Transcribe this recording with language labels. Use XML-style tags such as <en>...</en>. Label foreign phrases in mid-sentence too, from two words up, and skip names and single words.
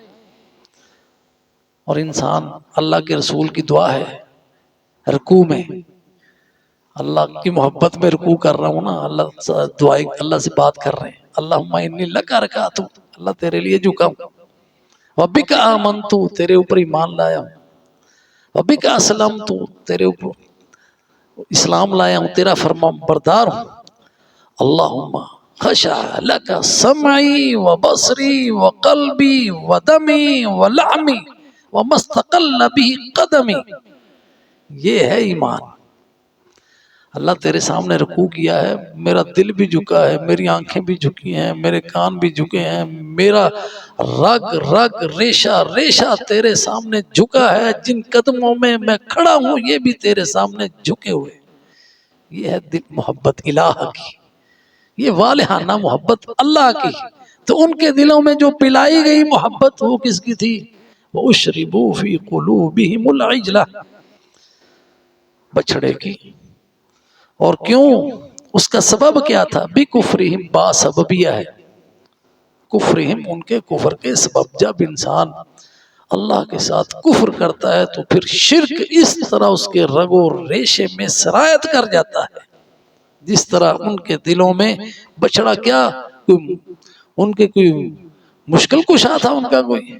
<ur>اور انسان، اللہ کے رسول کی دعا ہے رکوع میں، اللہ کی محبت میں رکوع کر رہا ہوں نا، اللہ دعائیں اللہ سے بات کر رہے ہیں.</ur> <ar>اللہم انی لک رکعت،</ar> <ur>اللہ تیرے لیے جھکا ہوں.</ur> <ar>وبک آمنت،</ar> <ur>تیرے اوپر ایمان لایا ہوں.</ur> <ar>وبک اسلمت،</ar> <ur>تیرے اوپر اسلام لایا ہوں، تیرا فرما بردار ہوں.</ur> <ar>اللہم خشع لک سمعی و بصری و قلبی و دمی و لحمی و مستقل بھی قدمی.</ar> <ur>یہ ہے ایمان. اللہ تیرے سامنے رکوع کیا ہے، میرا دل بھی جھکا ہے، میری آنکھیں بھی جھکی ہیں، میرے کان بھی جھکے ہیں، میرا رگ رگ ریشہ ریشہ تیرے سامنے جھکا ہے. جن قدموں میں میں کھڑا ہوں یہ بھی تیرے سامنے جھکے ہوئے. یہ ہے دل محبت الہ کی، یہ والہانہ محبت اللہ کی. تو ان کے دلوں میں جو پلائی گئی محبت وہ کس کی تھی؟</ur> <ar>وَأُشْرِبُوا فِي قُلُوبِهِمُ الْعِجْلَ،</ar> <ur>بچڑے کی. اور کیوں؟ اس کا سبب کیا تھا؟ بِكُفْرِهِمْ، با سببیہ ہے.</ur> <ar>کفرہم،</ar> <ur>ان کے کفر کے سبب. جب انسان اللہ کے ساتھ کفر کرتا ہے تو پھر شرک اس طرح اس کے رگ و ریشے میں سرایت کر جاتا ہے، جس طرح ان کے دلوں میں بچڑا کیا، ان کے کوئی مشکل کشا تھا ان کا کوئی.</ur>